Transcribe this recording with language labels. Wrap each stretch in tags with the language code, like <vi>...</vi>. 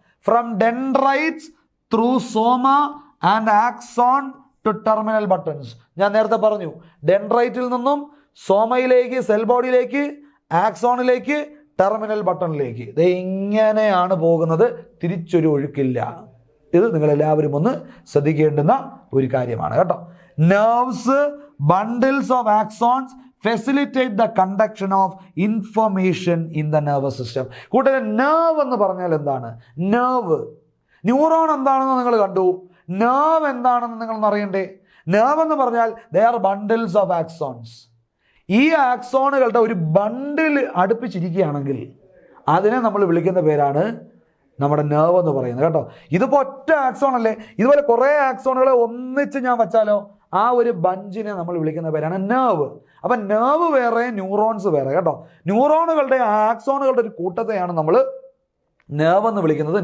<en>From dendrites through soma and axon to terminal buttons.</en> <ml>ഞാൻ നേരത്തെ പറഞ്ഞു, ഡെൻഡ്രൈറ്റിൽ നിന്നും സോമയിലേക്ക്, സെൽ ബോഡിയിലേക്ക്, ആക്സോണിലേക്ക്, ടെർമിനൽ ബട്ടണിലേക്ക്. ഇങ്ങനെയാണ് പോകുന്നത്, തിരിച്ചൊരു ഒഴുക്കില്ല. ഇത് നിങ്ങളെല്ലാവരും ഒന്ന് ശ്രദ്ധിക്കേണ്ടുന്ന ഒരു കാര്യമാണ് കേട്ടോ.</ml> <en>Nerves, bundles of axons facilitate the conduction of information in the nervous system.</en> <ml>കൂട്ടരെ, നെർവ് എന്ന് പറഞ്ഞാൽ എന്താണ്? നെർവ്, ന്യൂറോൺ എന്താണെന്ന് നിങ്ങൾ കണ്ടു, നെർവ് എന്താണെന്ന് നിങ്ങളൊന്ന് അറിയണ്ടേ? നെർവ് എന്ന് പറഞ്ഞാൽ</ml> <en>they are bundles of axons.</en> <ml>ഈ ആക്സോണുകളുടെ ഒരു ബണ്ടിൽ അടുപ്പിച്ചിരിക്കുകയാണെങ്കിൽ അതിനെ നമ്മൾ വിളിക്കുന്ന പേരാണ് നമ്മുടെ നെർവ് എന്ന് പറയുന്നത് കേട്ടോ. ഇതിപ്പോൾ ഒറ്റ ആക്സോൺ അല്ലേ? ഇതുപോലെ കുറേ ആക്സോണുകളെ ഒന്നിച്ച് ഞാൻ വെച്ചാലോ ആ ഒരു ബഞ്ചിനെ നമ്മൾ വിളിക്കുന്ന പേരാണ് നെർവ്. അപ്പം നെർവ് വേറെ, ന്യൂറോൺസ് വേറെ കേട്ടോ. ന്യൂറോണുകളുടെ ആക്സോണുകളുടെ ഒരു കൂട്ടത്തെയാണ് നമ്മൾ നെർവ് എന്ന് വിളിക്കുന്നത്.</ml>